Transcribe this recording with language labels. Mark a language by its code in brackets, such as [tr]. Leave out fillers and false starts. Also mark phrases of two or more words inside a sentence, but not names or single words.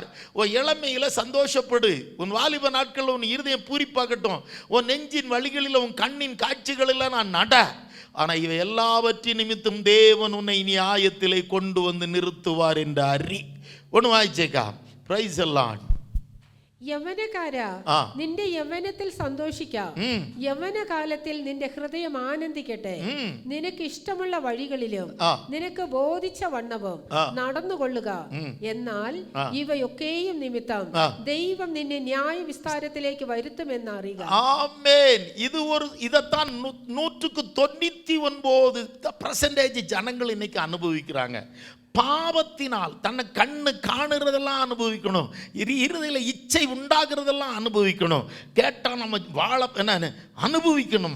[ta] உன் இளமையில் சந்தோஷப்படு, உன் வாலிப நாட்களில் உன் இருதயம் பூரிப்பாகட்டும், உன் நெஞ்சின் வழிகளில் உன் கண்ணின் காட்சிகளெல்லாம் நான் நட. ஆனால் இவை எல்லாவற்றின் நிமித்தம் தேவன் உன்னை நியாயத்திலே கொண்டு வந்து நிறுத்துவார் என்று அறி. ஒன்று வாய்ச்சேக்கா. [en] Praise the Lord. [ml] യൗവനക്കാരാ, നിന്റെ യൗവനത്തിൽ സന്തോഷിക്കാം. യൗവനകാലത്തിൽ നിന്റെ ഹൃദയം ആനന്ദിക്കട്ടെ. നിനക്ക് ഇഷ്ടമുള്ള വഴികളിലും നിനക്ക് ബോധിച്ച വണ്ണവും നടന്നുകൊള്ളുക. എന്നാൽ ഇവയൊക്കെയും നിമിത്തം ദൈവം നിന്നെ ന്യായ വിസ്താരത്തിലേക്ക് വരുത്തുമെന്ന് അറിയുക. ആമേൻ. [ta] இதைத்தான் 99% ஜனங்கள் இன்னைக்கு அனுபவிக்கிறாங்க. பாவத்தினால் தன்னை கண்ணு காணுறதெல்லாம் அனுபவிக்கணும், இருதயில இச்சை உண்டாகிறதெல்லாம் அனுபவிக்கணும். கேட்டால் நம்ம வாழ என்ன அனுபவிக்கணுமா?